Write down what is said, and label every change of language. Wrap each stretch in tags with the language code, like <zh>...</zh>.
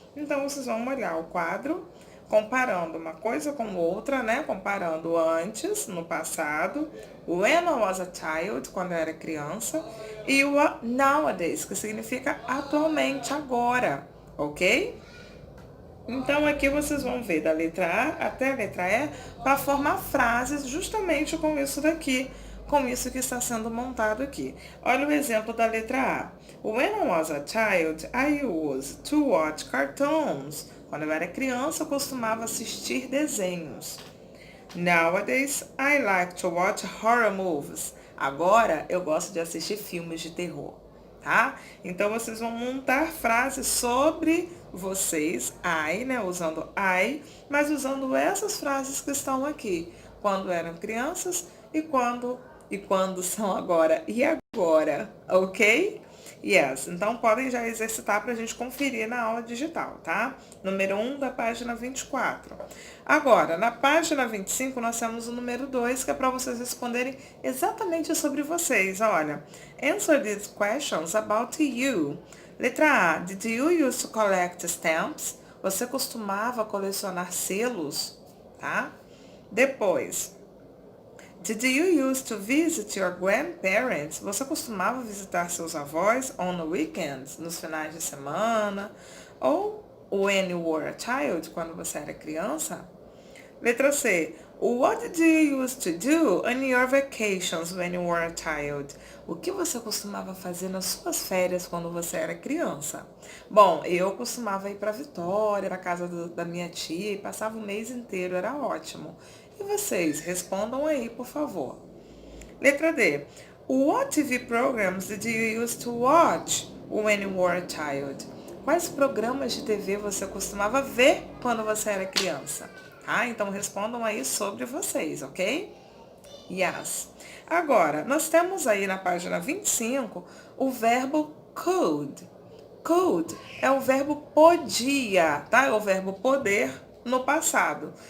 <pt>Então, vocês vão olhar o quadro, comparando uma coisa com outra, né, comparando antes, no passado,</pt> <en>when I was a child,</en> <pt>quando eu era criança, e o</pt> <en>nowadays,</en> <pt>que significa atualmente, agora, ok? Então, aqui vocês vão ver da letra A até a letra E para formar frases justamente com isso daqui, com isso que está sendo montado aqui. Olha o exemplo da letra A.</pt> <en>When I was a child, I used to watch cartoons.</en> <pt>Quando eu era criança, eu costumava assistir desenhos.</pt> <en>Nowadays, I like to watch horror movies.</en> <pt>Agora, eu gosto de assistir filmes de terror,</pt> <en>tá?</en> <pt>Então, vocês vão montar frases sobre vocês, I, né? Usando I, mas usando essas frases que estão aqui. Quando eram crianças e quando são agora. E agora, ok?</pt> <en>Yes,</en> <pt>então podem já exercitar para a gente conferir na aula digital, tá? Número 1 da página 24. Agora, na página 25, nós temos o número 2, que é para vocês responderem exatamente sobre vocês. Olha,</pt> <en>answer these questions about you.</en> <pt>Letra A,</pt> <en>did you used to collect stamps?</en> <pt>Você costumava colecionar selos, tá? Depois,</pt> <en>did you used to visit your grandparents?</en> <pt>Você costumava visitar seus avós</pt> <en>on the weekends,</en> <pt>nos finais de semana? Ou</pt> <en>when you were a child,</en> <pt>quando você era criança? Letra C.</pt> <en>What did you used to do on your vacations when you were a child?</en> <pt>O que você costumava fazer nas suas férias quando você era criança? Bom, eu costumava ir para Vitória, para casa da minha tia, e passava o mês inteiro, era ótimo. E vocês? Respondam aí, por favor. Letra D.</pt> <en>What TV programs did you used to watch when you were a child?</en> <pt>Quais programas de TV você costumava ver quando você era criança? Tá? Então respondam aí sobre vocês, ok?</pt> <en>Yes.</en> <pt>Agora, nós temos aí na página 25 o verbo could. Could é o verbo podia, tá? É o verbo poder no passado.</pt>